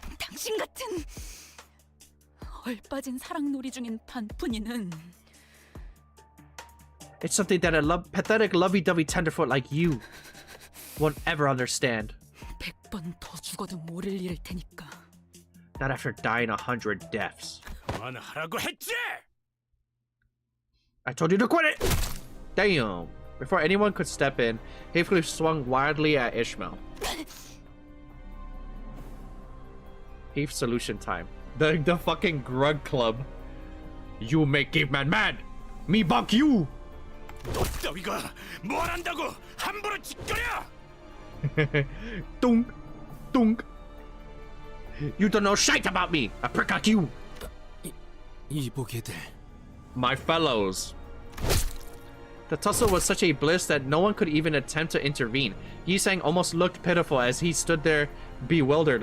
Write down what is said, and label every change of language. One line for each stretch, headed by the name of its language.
Korean: 당신 같은 얼빠진 사랑놀이 중인 반푼이는
English: It's something that a pathetic lovey-dovey tenderfoot like you won't ever understand.
Korean: 100번 더 죽어도 모를 일일 테니까.
English: Not after dying 100 deaths.
Korean: 그만하라고 했지!
English: I told you to quit it! Damn. Before anyone could step in, Heathcliff swung wildly at Ishmael. Heath solution time. The fucking grug club. You make caveman mad! Me bonk you!
Korean: 너 따위가 뭘 안다고 함부로 짓거려!
English: Dunk! Dunk! You don't know shite about me! A prick like you!
Korean: 이보게들.
English: My fellows. The tussle was such a bliss that no one could even attempt to intervene. Yisang almost looked pitiful as he stood there bewildered.